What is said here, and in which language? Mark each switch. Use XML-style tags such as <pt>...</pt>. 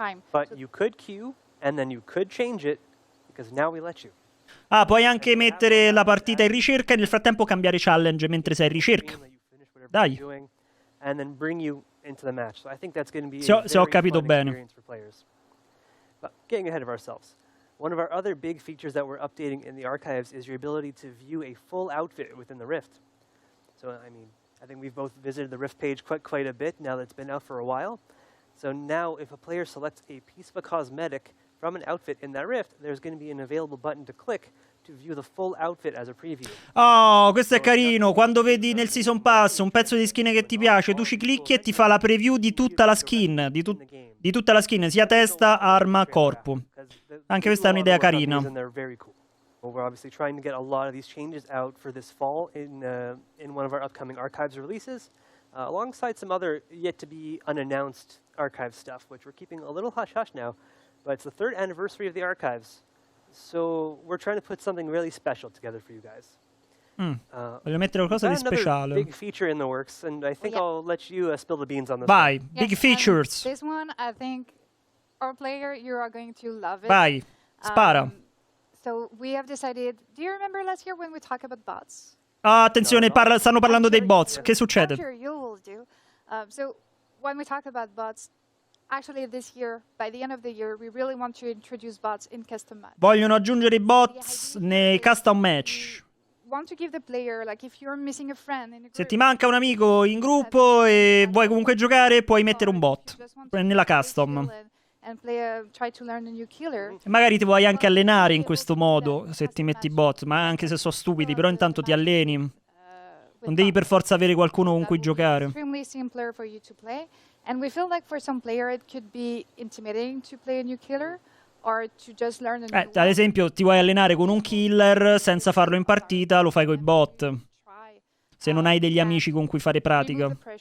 <en>But you could queue and then you could change it because now we let you.</en> <it>Ah, puoi anche mettere la partita in ricerca e nel frattempo cambiare challenge mentre sei in ricerca. Dai.</it> <en>And then bring you into the match. So I think that's going to be</en> <it>se ho capito bene.</it> <en>But getting ahead of ourselves. One of our other big features that we're updating in the archives is your ability to view a full outfit within the Rift. So, I mean, I think we've both visited the Rift page quite a bit now that it's been out for a while. So now if a player selects a piece of a cosmetic from an outfit in that Rift, there's going to be an available button to click to view the full outfit as a preview.</en> <it>Oh, questo è carino. Quando vedi nel Season Pass un pezzo di skin che ti piace, tu ci clicchi e ti fa la preview di tutta la skin. Di tutta la skin, sia testa, arma, corpo. Anche questa è un'idea carina.</it> <en>Well, we're obviously trying to get a lot of these changes out for this fall in one of our upcoming archives releases, alongside some other yet-to-be unannounced archive stuff, which we're keeping a little hush-hush now. But it's the 3rd anniversary of the archives, so we're trying to put something really special together for you guys.</en> <it>Voglio mettere qualcosa di speciale.</it> <en>Big feature in the works, and I think I'll let you spill the beans on this.</en> <it>Vai,</it> <en>one. big features. This one, I think, our player, you are going to love it.</en> <it>Vai, spara.</it> <en>So we have decided. Do you remember last year when we talked about bots?</en> <it>Ah, attenzione, stanno parlando dei bots. Che succede?</it> <en>I'm sure you will do. So when we talk about bots, actually this year, by the end of the year, we really want to introduce bots in custom match.</en> <it>Vogliono aggiungere i bots nei custom match.</it> <en>Want to give the player, like if you're missing a friend in a</en> <it>Se</it> <en>group,</en> <it>ti manca un amico in gruppo e vuoi comunque giocare, puoi mettere un bot nella custom.</it> <en>and try to learn a new killer.</en> <it>E magari ti vuoi anche allenare in questo modo, se ti metti bot, ma anche se sono stupidi, però intanto ti alleni. Non devi per forza avere qualcuno con cui giocare.</it> <en>Extremely simpler for you to play, and we feel like for some player it could be intimidating to play a new killer or to just learn a new</en> <it>Ad esempio, ti vuoi allenare con un killer senza farlo in partita, lo fai coi bot. Se non hai degli amici con cui fare pratica.</it>